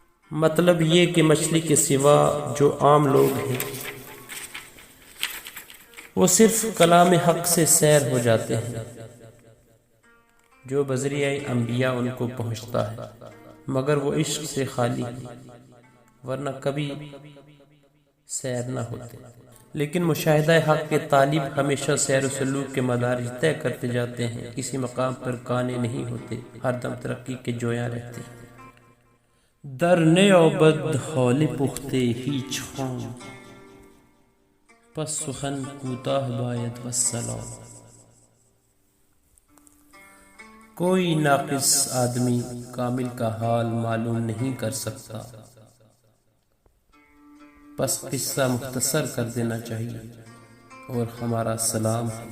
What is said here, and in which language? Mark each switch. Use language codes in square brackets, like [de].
[ur] مطلب یہ کہ مچھلی کے سوا جو عام لوگ ہیں وہ صرف کلام حق سے سیر ہو جاتے ہیں جو بذریعہ انبیاء ان کو پہنچتا ہے، مگر وہ عشق سے خالی ہیں ورنہ کبھی سیر نہ ہوتے. لیکن مشاہدہ حق کے طالب ہمیشہ سیر و سلوک کے مدارج طے کرتے جاتے ہیں، کسی مقام پر قانع نہیں ہوتے، ہر دم ترقی کے جویاں رہتے ہیں. [fa] در نیابد حال پخته هیچ خام، پس سخن کوتاه باید والسلام. [ur] کوئی ناقص آدمی کامل کا حال معلوم نہیں کر سکتا، پس قصہ مختصر کر دینا چاہیے اور ہمارا سلام.